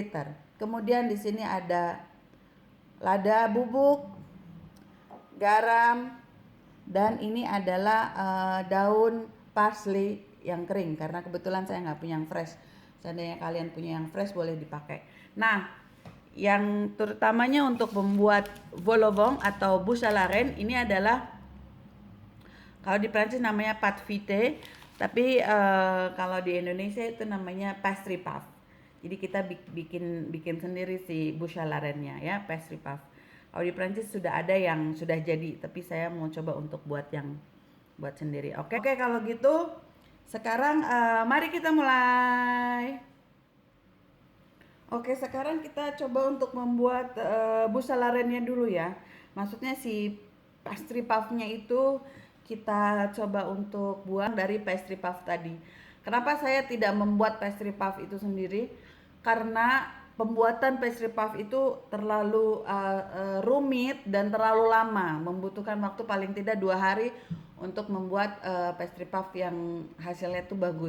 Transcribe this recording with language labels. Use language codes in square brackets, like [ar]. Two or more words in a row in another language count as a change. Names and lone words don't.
[id] Kemudian di sini ada lada bubuk, garam, dan ini adalah daun parsley yang kering karena kebetulan saya nggak punya yang fresh. Seandainya kalian punya yang fresh boleh dipakai. Nah, yang terutamanya untuk membuat [fr] vol au vent [id] atau [fr] bouche à la reine [id] ini adalah, kalau di Prancis namanya [fr] pâte feuilletée, [id] tapi kalau di Indonesia itu namanya [en] pastry puff. [id] Jadi kita bikin sendiri si [fr] bouche à la reine- [id] nya ya, [en] pastry puff. [id] Kalau di Prancis sudah ada yang sudah jadi, tapi saya mau coba untuk buat sendiri. Oke, kalau gitu sekarang mari kita mulai. Oke, sekarang kita coba untuk membuat [fr] bouche à la reine- [id] nya dulu ya. Maksudnya si [en] pastry puff- [id] nya itu kita coba untuk buang dari [en] pastry puff [id] tadi. Kenapa saya tidak membuat [en] pastry puff [id] itu sendiri? Karena pembuatan [en] pastry puff [id] itu terlalu rumit dan terlalu lama, membutuhkan waktu paling tidak 2 hari untuk membuat [en] pastry puff [id] yang hasilnya itu bagus.